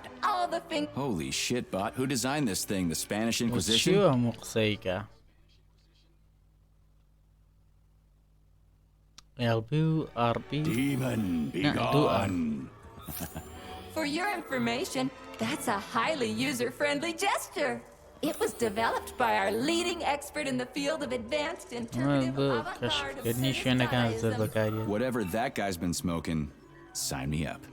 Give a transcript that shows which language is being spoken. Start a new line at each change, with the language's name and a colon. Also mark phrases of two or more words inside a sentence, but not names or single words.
English: All the things. Holy shit, bot. Who designed this thing? The Spanish Inquisition?
Central Kurdish: چیوە هەموو قسەیکە؟ LB و RB
English: Demon, be gone. For your information, that's a highly user-friendly gesture. It was developed by our leading expert in the field of advanced interpretive avant-garde. Whatever that guy's been smoking, sign me up.